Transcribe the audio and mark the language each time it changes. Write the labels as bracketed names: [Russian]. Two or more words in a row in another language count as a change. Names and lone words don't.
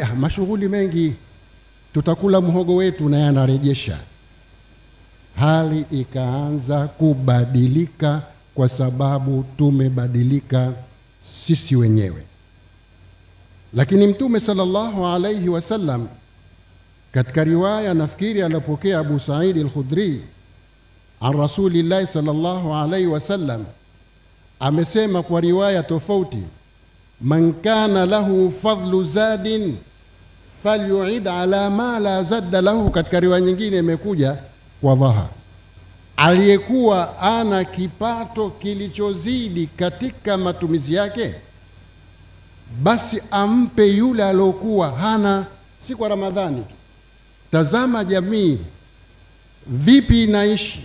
[Swahili] Mashughuli mengi, tutakula mhogo wetu na yanarejesha. Hali ikaanza kubadilika kwa sababu tumebadilika sisi wenyewe. Lakini Mtume [Arabic] صلى الله عليه وسلم [Swahili] katika riwaya, nafikiri alipokea Abu Sa'id al-Khudri [Arabic] عن رسول الله صلى الله عليه وسلم, [Swahili] amesema kwa riwaya tofauti, [Arabic] من كان له فضل زاد فليعد على ما لا زاد له. [Swahili] Katika riwaya nyingine imekuja kwa dhaha, aliyekuwa ana kipato kilichozidi katika matumizi yake, basi ampe yule aliyokuwa hana. Si kwa Ramadhani. Tazama jamii vipi inaishi.